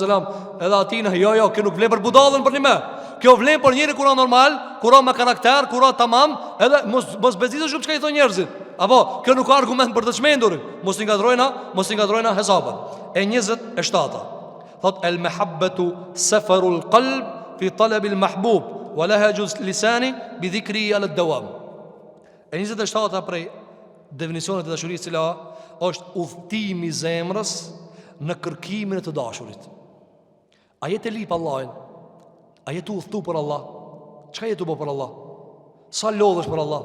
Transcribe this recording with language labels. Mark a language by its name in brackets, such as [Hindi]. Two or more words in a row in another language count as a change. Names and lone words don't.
[Albanian] edhe atina, jo, kjo nuk vlen për budalën për një me. Kjo vlen për njëri kura normal, kura me karakter, kura tamam, edhe mos bezisë shumë që ka i thonë njerëzit. Apo, kjo nuk ka argument për të çmendurin. Mos i ngatrojna hesabën. E 27. [Arabic] Thot المحبة سفر القلب في طلب المحبوب ولهج اللسان بذكر على الدوام. [Albanian] E 27 prej definicionet e dashurisë cila është udhtimi i zemrës në kërkimin e të dashurit. A jetë lip Allahin? A jetë udhtu për Allah? Çka jetë për Allah? Sa lodhesh për Allah?